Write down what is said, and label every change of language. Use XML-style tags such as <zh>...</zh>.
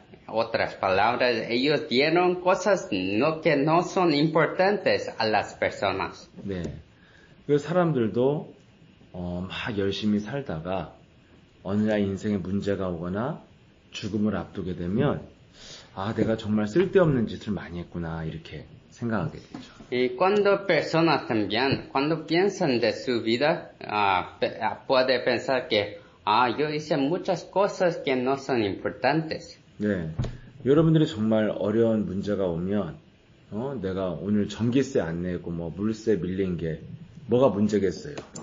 <es>Otras palabras, ellos dieron cosas que no son importantes a las personas.</es> <ko>네. 그 사람들도 막 열심히 살다가 어느 날 인생에 문제가 오거나 죽음을 앞두게 되면 내가 정말 쓸데없는 짓을 많이 했구나 이렇게 생각하게 되죠.</ko> <es>Y cuando personas también, cuando piensan de su vida, puede pensar que yo hice muchas cosas que no son importantes.</es> <ko>네. 여러분들이 정말 어려운 문제가 오면 내가 오늘 전기세 안 내고 물세 밀린 게 뭐가 문제겠어요?</ko>